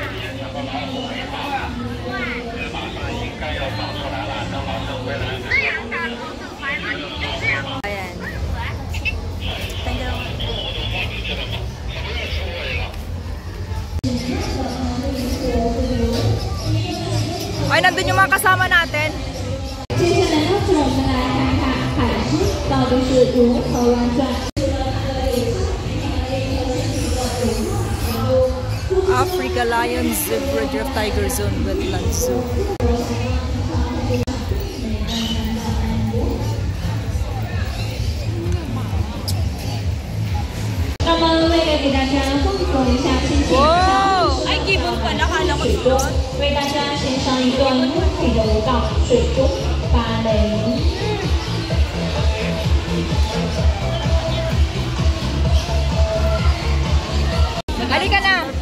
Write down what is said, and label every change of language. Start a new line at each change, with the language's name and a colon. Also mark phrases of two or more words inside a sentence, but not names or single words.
Filipino: Ayan. Ay, nandun yung mga kasama natin.
Chinese: 接下来呢，就我们来看看海狮，到底是如何玩转。
English: Africa Lions Zebra Giraffe Tiger Zone Wetland Zoo.
Chinese: 那么为了给大家丰富一下心情，
Filipino: Wow! Ay, gibbon pa. Nakala ko
Chinese: 水中为大家献上一段优美的舞蹈——水中芭蕾。
Filipino: Halika na!